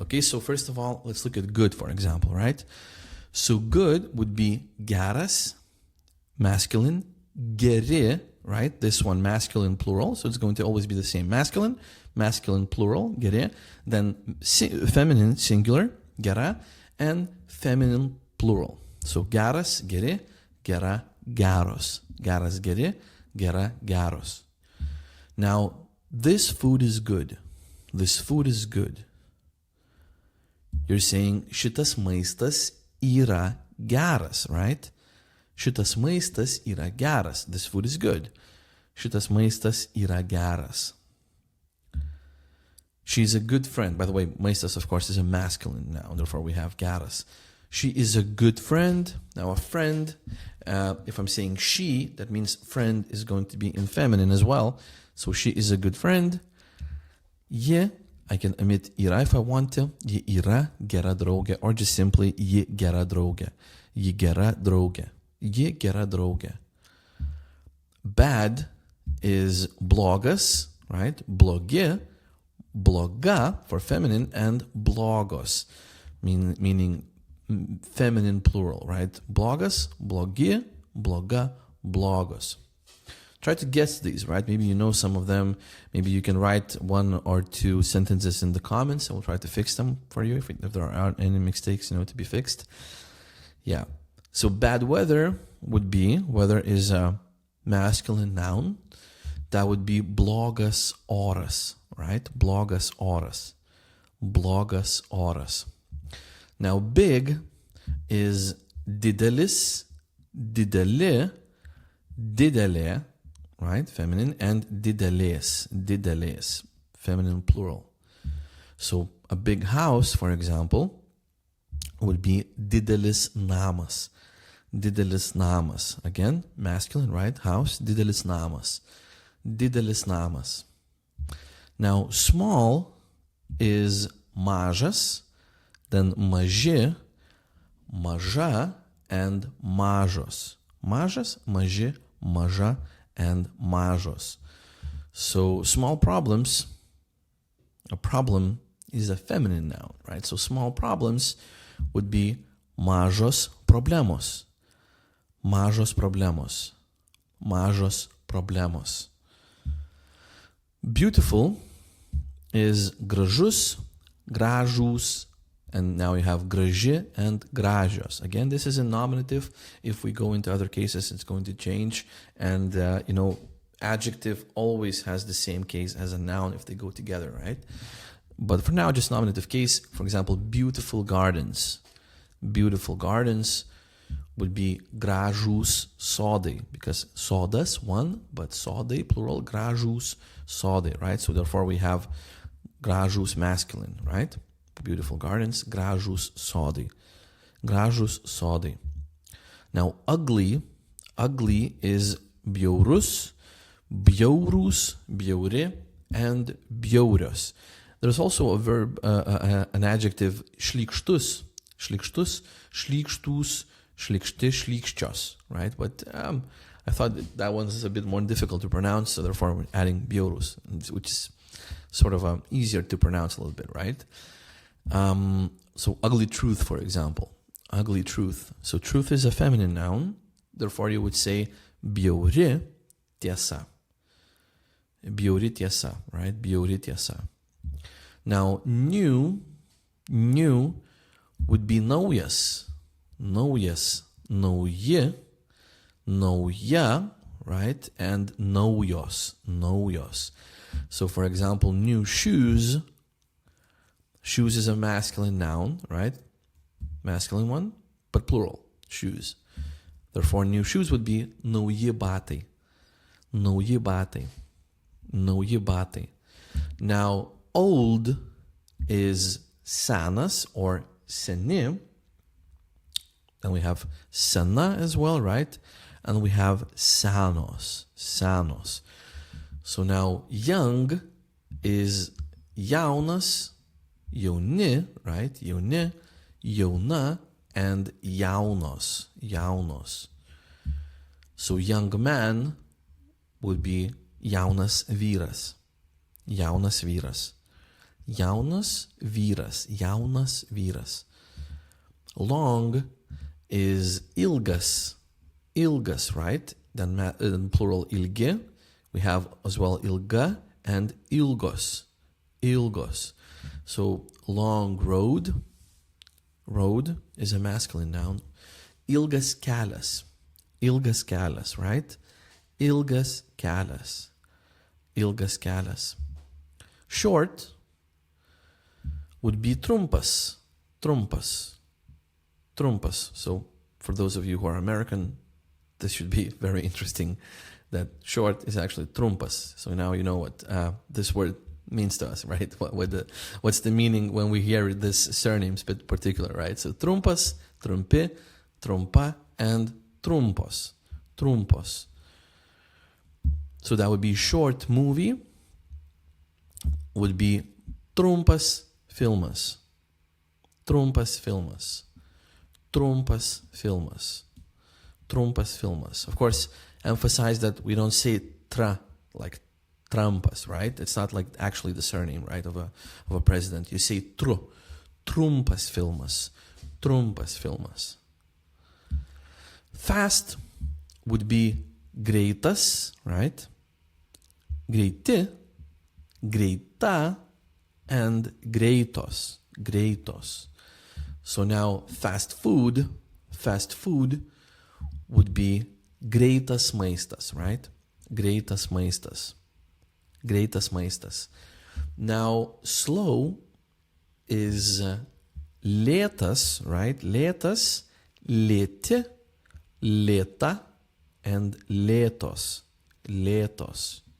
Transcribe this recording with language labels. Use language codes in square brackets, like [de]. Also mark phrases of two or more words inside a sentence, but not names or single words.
[en] Okay, so first of all, let's look at good, for example, right? So good would be geras, masculine, geri, right? This one, masculine plural, so it's going to always be the same. Masculine plural, geri, then feminine singular, gera, and feminine plural. [lt] So geras, geri, gera, geros. Geras, geri, gera, geros. [en] Now, this food is good. This food is good. You're saying [lt] šitas maistas yra geras, [en] right? [lt] Šitas maistas yra geras. [en] This food is good. [lt] Šitas maistas yra geras. [en] She's a good friend. By the way, maistas, of course, is a masculine noun. Therefore, we have geras. She is a good friend. Now, a friend, if I'm saying she, that means friend is going to be in feminine as well. So she is a good friend. Ji, I can omit yra if I want to. [lt] Ji yra gera draugė, [en] or just simply [lt] ji gera draugė. Ji gera draugė. Ji gera draugė. [en] Bad is blogas, right? [lt] Blogi, bloga [en] for feminine, and blogos, meaning feminine plural, right? [lt] Blogas, blogi, bloga, blogos. [en] Try to guess these, right? Maybe you know some of them. Maybe you can write 1 or 2 sentences in the comments, and we'll try to fix them for you if there aren't any mistakes, to be fixed. Yeah. So bad weather would be, weather is a masculine noun. That would be [lt] blogas oras, [en] right? [lt] Blogas oras. Blogas oras. [en] Now big is [lt] didelis, dideli, didelė, [en] right? Feminine, and [lt] didelės, didelės, [en] feminine plural. So a big house, for example, would be [lt] didelis namas. Didelis namas. [en] Again, masculine, right? House, [lt] didelis namas. Didelis namas. [en] Now, small is mažas, then [lt] maži, maža, [en] and mažos. [lt] Mažas, maži, maža, and mažos. [en] So, small problems, a problem is a feminine noun, right? So, small problems would be [lt] mažos problemos. Mažos problemos. Mažos problemos. [en] Beautiful is [lt] gražus, gražūs, [en] and now we have graži and gražios. Again, this is a nominative. If we go into other cases, it's going to change. And, adjective always has the same case as a noun if they go together, right? But for now, just nominative case. For example, beautiful gardens. Beautiful gardens would be [lt] gražūs sodai, [en] because sodas, one, but sodai, plural, [lt] gražūs sodai, [en] right? So therefore we have gražūs masculine, right? Beautiful gardens, [lt] gražūs sodai. Gražūs sodai. [en] Now ugly is [lt] bjaurus, bjaurūs, bjauri, and bjaurios. [en] There's also a verb, an adjective, [lt] šlykštus, šlykštus, šlykštūs, šlykšti, šlykščios, [en] right? But I thought that one is a bit more difficult to pronounce, so therefore we're adding bjaurus, which is sort of easier to pronounce a little bit, right? So ugly truth, for example. Ugly truth. So truth is a feminine noun. Therefore, you would say [lt] bjauri tiesa. Bjauri tiesa, [en] right? [lt] Bjauri tiesa. [en] Now, new would be naujas. [lt] Naujas, nauji, nauja, [en] right? [lt] And naujos, naujos. [en] So, for example, new shoes. Shoes is a masculine noun, right? Masculine one, but plural, shoes. Therefore, new shoes would be [lt] nauji batai. Nauji batai. Nauji batai. [en] Now, old is senas or seni. Then we have sena as well, right? And we have [lt] senos, senos. [en] So now young is [lt] jaunas, jauni, [en] right? [lt] Jauni, jauna, and jaunos, jaunos. [en] So young man would be [lt] jaunas vyras, jaunas vyras, jaunas vyras, jaunas vyras. [en] Long is ilgas, ilgas, right? Then in plural ilgi. We have as well ilga and [lt] ilgos, ilgos. [en] So long road, road is a masculine noun. [lt] Ilgas kelias, ilgas kelias, [en] right? [lt] Ilgas kelias, ilgas kelias. [en] Short would be [lt] trumpas, trumpas, trumpas. [en] So for those of you who are American, this should be very interesting that short is actually trumpas. So now you know what this word means to us, right? What's the meaning when we hear this surnames in particular, right? [lt] So trumpas, trumpi, trumpa, and trumpos, trumpos. [en] So that would be short movie, would be [lt] trumpas filmas, trumpas filmas, trumpas filmas, trumpas filmas. [en] Of course, emphasize that we don't say tra like Trumpas, right? It's not like actually the surname, right, of a president. You say tru, [lt] trumpas filmas, trumpas filmas. [en] Fast would be greitas, right? [lt] Greiti, greita, and greitos, greitos. [en] So now fast food would be [lt] greitas maistas, [en] right? [lt] Greitas maistas. Greitas maistas. [en] Now, slow is lėtas, right? [lt] Lėtas, lėti, lėta, and lėtos, lėtos.